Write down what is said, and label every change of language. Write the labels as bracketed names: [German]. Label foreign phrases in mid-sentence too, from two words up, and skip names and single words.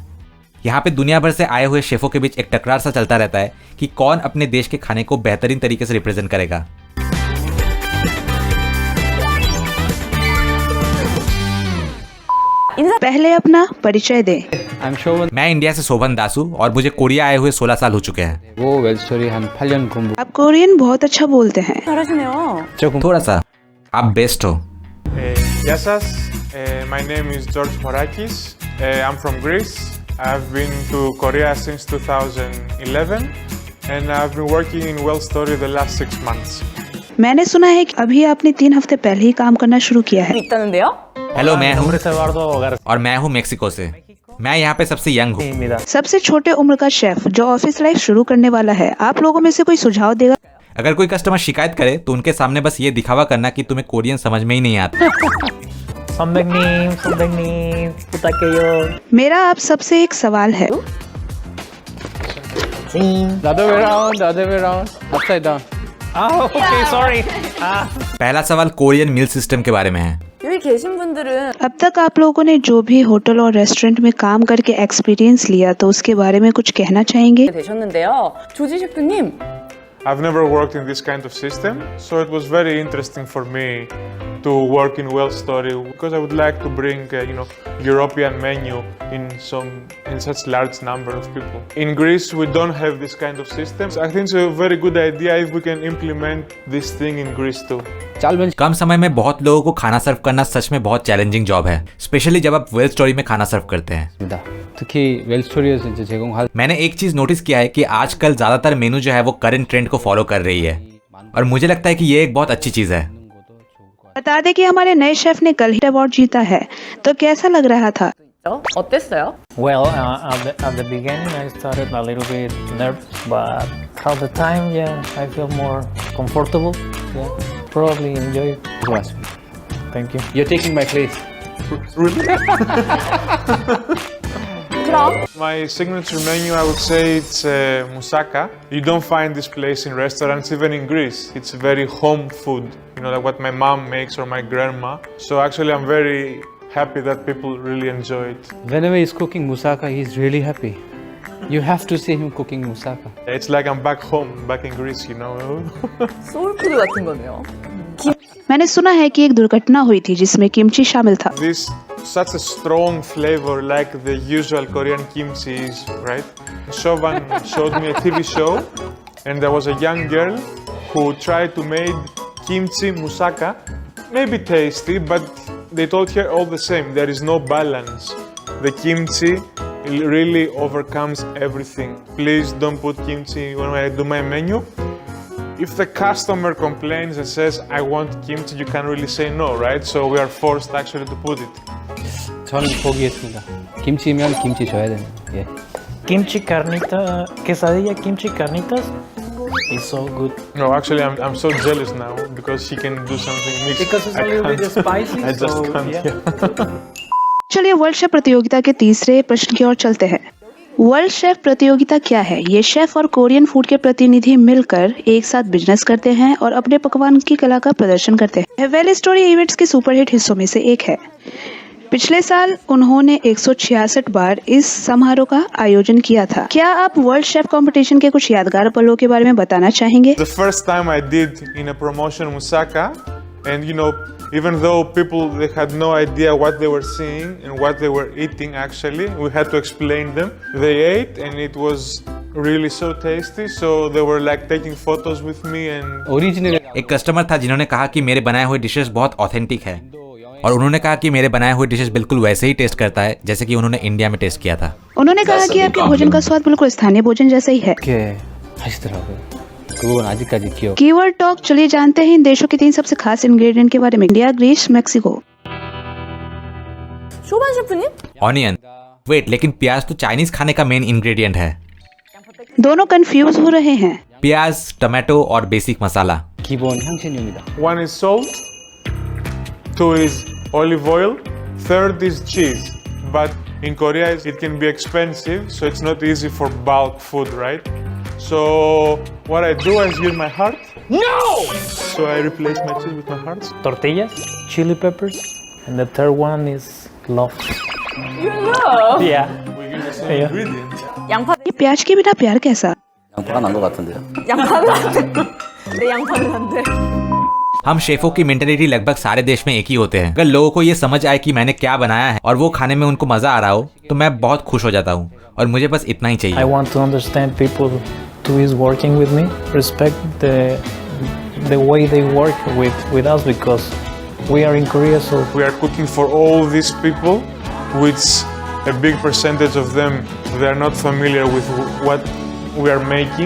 [Hindi] यहाँ पे दुनिया भर से आए हुए शेफों के बीच एक टकरार सा चलता रहता है कि कौन अपने देश के खाने को बेहतरीन तरीके से रिप्रेजेंट करेगा। पहले अपना परिचय दे। मैं इंडिया से शोभन दासू और मुझे कोरिया आए हुए 16 साल हो चुके हैं। वो वेल स्टोरी हम 8년 공부. आप कोरियन बहुत अच्छा बोलते हैं। थोड़ा सा। आप बेस्ट हो। [English] Yassas, my name is George Morakis. I'm from Greece. I've been to Korea since 2011 and I've been working in Well Story the last 6 months. [Hindi] मैंने सुना है कि अभी आपने 3 हफ्ते पहले ही काम करना शुरू किया है। हेलो, मैं हूँ और मैं हूँ मेक्सिको से। मैं यहाँ पे सबसे यंग हूँ। सबसे छोटे उम्र का शेफ जो [English] office life [Hindi] शुरू करने वाला है, आप लोगों में से कोई सुझाव देगा? अगर कोई कस्टमर शिकायत करे तो उनके सामने बस ये दिखावा करना कि तुम्हें कोरियन समझ में ही नहीं आता। मेरा आप सबसे एक सवाल है। [English] The other way around, upside down. Okay, sorry. [Hindi] पहला सवाल [English] Korean meal system [Hindi] के बारे में है। [Korean] 여기 계신 분들은 [Hindi] अब तक आप लोगों ने जो भी होटल और रेस्टोरेंट में काम करके एक्सपीरियंस लिया, तो उसके बारे में कुछ कहना चाहेंगे? [Korean] 되셨는데요. 조지 셰프님, [English] I've never worked in this kind of system, so it was very interesting for me to work in Well Story because I would like to bring European menu in such large number of people. In Greece we don't have this kind of systems. I think it's a very good idea if we can implement this thing in Greece too. [Hindi] कम समय में बहुत लोगों को खाना सर्व करना सच में बहुत [English] challenging job [Hindi] है, स्पेशली जब आप वेल स्टोरी में खाना सर्व करते हैं। [Korean] 특히 웰 스토리에서 이제 제공할 [Hindi] मैंने एक चीज नोटिस किया है कि आजकल ज्यादातर मेनू जो है वो [English] current trend [Hindi] को फॉलो कर रही है और मुझे लगता है कि ये एक बहुत अच्छी चीज है। बता दें कि हमारे नए शेफ ने कल ही अवार्ड जीता है, तो कैसा लग रहा था? [Korean] 어땠어요? [English] Well, at the beginning I started a little bit nervous, but throughout the time, yeah, I feel more comfortable. Yeah, probably enjoy it. [Korean] 좋았습니다. [English] Thank you. You're taking my place. My signature menu, I would say it's moussaka. You don't find this place in restaurants, even in Greece. It's very home food, like what my mom makes or my grandma. So actually I'm very happy that people really enjoy it. Whenever he's cooking moussaka, he's really happy. You have to see him cooking moussaka. It's like I'm back home, back in Greece, [Korean] 소울푸드 같은 거네요. [Hindi] मैंने सुना है कि एक दुर्घटना हुई थी जिसमें किमची शामिल था। [English] This such a strong flavor like the usual Korean kimchi is, right? Shovan showed me a TV show and there was a young girl who tried to make kimchi moussaka. Maybe tasty, but they told her all the same, there is no balance. The kimchi really overcomes everything. Please don't put kimchi when I do my menu. if the customer complains and says, I want kimchi, you can't really say no, right? So we are forced actually to put it. [Korean] 저는 포기했습니다. 김치면 김치 줘야 되는. 예. [English] Kimchi carnita, quesadilla kimchi carnitas is so good. No, actually, I'm so jealous now because she can do something mixed. Because it's a I little bit can't. spicy, I just so, can't. yeah. Yeah. [Hindi] चलिए वर्ल्ड शेफ प्रतियोगिता के तीसरे प्रश्न की ओर चलते हैं। वर्ल्ड शेफ प्रतियोगिता क्या है? ये शेफ और कोरियन फूड के प्रतिनिधि मिलकर एक साथ बिजनेस करते हैं और अपने पकवान की कला का प्रदर्शन करते हैं। वेल स्टोरी इवेंट्स के सुपरहिट हिस्सों में से एक है। पिछले साल उन्होंने 166 बार इस समारोह का आयोजन किया था। क्या आप वर्ल्ड शेफ कंपटीशन के कुछ यादगार पलों के बारे में बताना चाहेंगे? The first time I did in a promotion Musaka, and even though people they had no idea what they were seeing and what they were eating actually, we had to explain them. They ate and it was really so tasty, so they were like taking photos with me and ओरिजिनल एक कस्टमर था जिन्होंने कहा कि मेरे बनाए हुए डिशेस बहुत ऑथेंटिक है और उन्होंने कहा कि मेरे बनाए हुए डिशेस बिल्कुल वैसे ही टेस्ट करता है जैसे कि उन्होंने इंडिया में टेस्ट किया था। उन्होंने कहा कि आपके भोजन का स्वाद बिल्कुल स्थानीय भोजन जैसा ही है। [Korean] 게 하시더라고요. 그건 आ직까지 기억. [English] keyword talk, [Hindi] चलिए जानते हैं इन देशों के 3 सबसे खास इंग्रेडिएंट के बारे में। इंडिया, ग्रीस, मेक्सिको। [Korean] 쇼반 셰프님? [Hindi] ऑनियन। वेट, लेकिन प्याज तो चाइनीज खाने का [English] main ingredient [Hindi] है। दोनों कंफ्यूज हो रहे हैं। प्याज, टमाटो और बेसिक मसाला। [Korean] 기본 향신료입니다. [English] one is salt, 2 is olive oil, 3rd is cheese. But in Korea it can be expensive, so it's not easy for bulk food, right? So what I do is use my heart. No! So I replace my cheese with my heart. Tortillas, chili peppers, and the third one is love. You love? Yeah. Yeah. Ingredient. [Korean] 양파, [Hindi] ये प्याज के बिना प्यार कैसा? [Korean] 양파가 난 것 같은데요. 양파는 안 돼. 내 양파는 안 돼. [Hindi] हम शेफों की मेंटेलिटी लगभग सारे देश में एक ही होते हैं। अगर लोगों को ये समझ आए कि मैंने क्या बनाया है और वो खाने में उनको मजा आ रहा हो तो मैं बहुत खुश हो जाता हूँ और मुझे बस इतना ही [English] I [Hindi] चाहिए। [English] want to understand people who is working with me, respect the way they work with us because we are in Korea, so We are cooking for all these people, which a big percentage of them they are not familiar with what we are making.